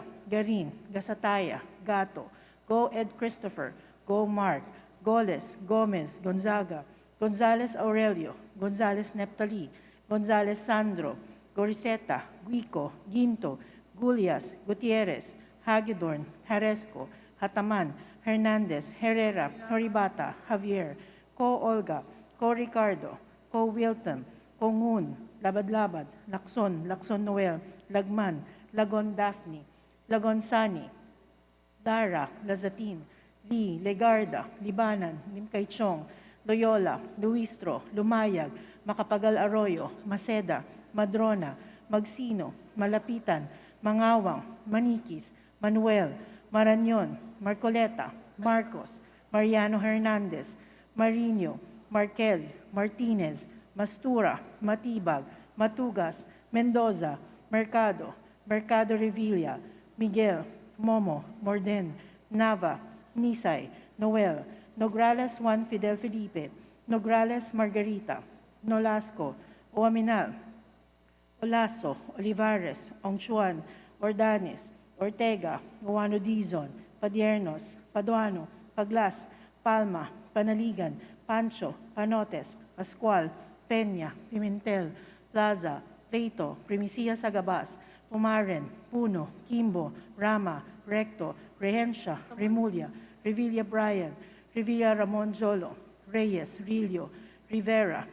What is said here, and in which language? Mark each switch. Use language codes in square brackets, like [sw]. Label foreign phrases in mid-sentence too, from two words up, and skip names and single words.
[en] Garin, Gasataya, Gato, Go Ed Christopher, Go Mark, Goles, Gomez, Gonzaga, Gonzales Aurelio, Gonzales Neptali, Gonzales Sandro, Goriseta, Guico, Ginto, Gulias, Gutierrez, Hagedorn, Haresco, Hataman, Hernandez, Herrera, Horibata, Javier, Co Olga, Co Ricardo, Co Wilton, Co Ngun, Labad-Labad, Lacson, Lacson Noel, Lagman, Lagon Daphne, Lagon Sani, Dara, Lazatin, Lee, Legarda, Libanan, Limkaychong, Loyola, Luistro, Lumayag, Macapagal Arroyo, Maceda, Madrona, Magsino, Malapitan, Mangawang, Manikis, Manuel, Marañon, Marcoleta, Marcos, Mariano Hernandez, Marino, Marquez, Martinez, Mastura, Matibag, Matugas, Mendoza, Mercado, Mercado Revilla, Miguel, Momo, Morden, Nava, Nisay, Noel, Nograles Juan Fidel Felipe, Nograles Margarita, Nolasco, Oaminal, Olaso, Olivares, Ongchuan, Ordanes, Ortega, Juano Dizon, Padiernos, Paduano, Paglas, Palma, Panaligan, Pancho, Panotes, Pascual, Peña, Pimentel, Plaza, Trito, Primicia Sagabas, Pumaren, Puno, Kimbo, Rama, Recto, Rehencia, Remulla, Revilla Brian, Revilla Ramon Jolo, Reyes, Rillo, Rivera,